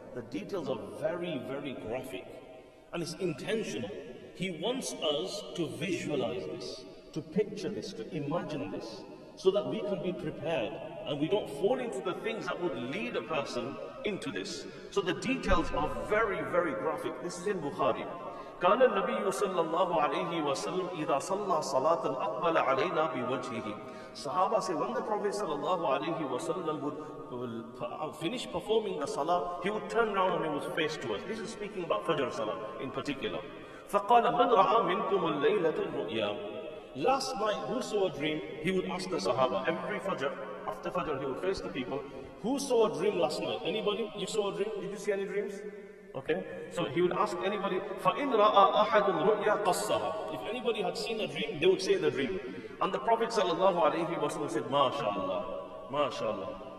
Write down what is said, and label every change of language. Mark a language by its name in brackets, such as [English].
[English] The details are very, very graphic, and it's intentional. He wants us to visualize this, to picture this, to imagine this, so that we can be prepared and we don't fall into the things that would lead a person into this. So the details are very, very graphic. This is in Bukhari. [Arabic] كان النبي صلى الله عليه وسلم إذا صلى صلاة أقبل علينا بوجهه. [English] Sahaba say when the Prophet sallallahu alaihi wasallam would finish performing the salah, he would turn around and he would face to us. This is speaking about Fajr salah in particular. [Arabic] فقال من رأى منكم الليلة الرؤيا. [English] Last night, who saw a dream? He would ask the Sahaba every Fajr. After Fajr, he would face the people. Who saw a dream last night? Anybody? You saw a dream? Did you see any dreams? Okay, so he would ask anybody, [Arabic] فَإِنْ رَأَى أَحَدٌ رُؤْيَا قَصَّهَا. [English] If anybody had seen a dream, they would say the dream. And the Prophet ﷺ said, MashaAllah, MashaAllah.